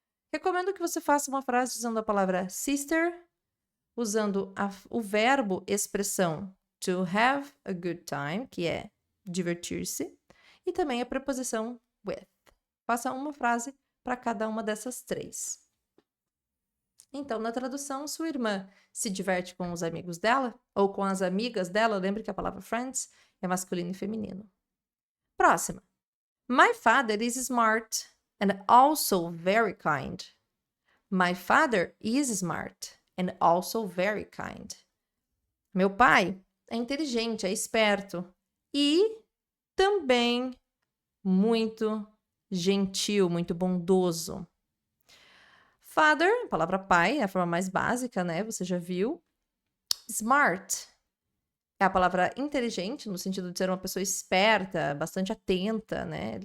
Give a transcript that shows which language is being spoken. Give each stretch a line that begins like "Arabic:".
Portuguese: Recomendo que você faça uma frase usando a palavra sister, usando o verbo expressão to have a good time, que é divertir-se, e também a preposição with. Faça uma frase para cada uma dessas três. Então, na tradução, sua irmã se diverte com os amigos dela ou com as amigas dela. Lembre que a palavra friends é masculino e feminino. Próxima.
English: My father is smart and also very kind. My father is smart and also very kind.
Portuguese: Meu pai é inteligente, é esperto e também muito gentil, muito bondoso. Father, a palavra pai, é a forma mais básica, né? Você já viu. Smart é a palavra inteligente, no sentido de ser uma pessoa esperta, bastante atenta, né?